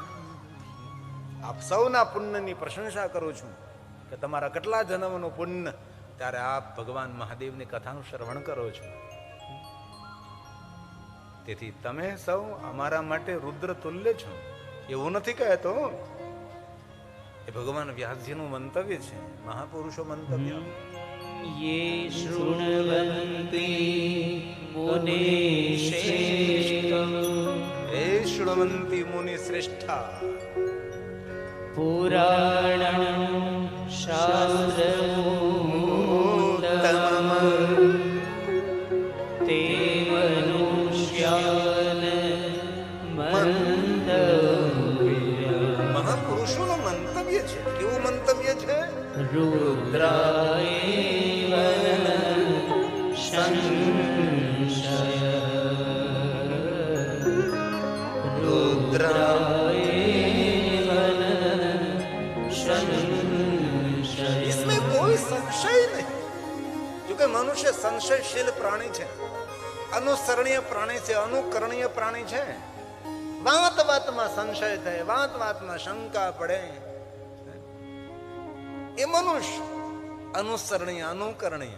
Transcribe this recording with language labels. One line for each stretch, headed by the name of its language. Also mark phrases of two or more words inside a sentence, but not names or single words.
Gujarati: આપ સૌના પુણ્યની પ્રશંસા કરું છું કે તમારા કેટલા જન્મનું પુણ્ય, ત્યારે આપ ભગવાન મહાદેવની કથાનું શ્રવણ કરો છો. તેથી તમે સૌ અમારા માટે રુદ્ર તુલ્ય છો. એવું નથી કહેતો, એ ભગવાન વ્યાસજીનું મંતવ્ય છે, મહાપુરુષો મંતવ્ય.
Sanskrit: ये शृण्वन्ति मुनिश्रेष्ठम् હે શૃણવંતી મુનિ શ્રેષ્ઠા, પુરાણં શાસ્ત્રમૂતમં તે મનુષ્યાન મંતવ્યમ.
Gujarati: મહાપુરુષોનું મંતવ્ય છે. કેવું મંતવ્ય છે?
Sanskrit: રુદ્રાએવ સંશય, રુદ્રાએવ સંશય.
Hindi: इसमें कोई संशय नहीं.
Gujarati: જો કે મનુષ્ય સંશયશીલ પ્રાણી છે, અનુસરણીય પ્રાણી છે, અનુકરણીય પ્રાણી છે. વાત વાતમાં સંશય થાય, વાત વાતમાં શંકા પડે. એ મનુષ્ય અનુસરણીય, અનુકરણીય.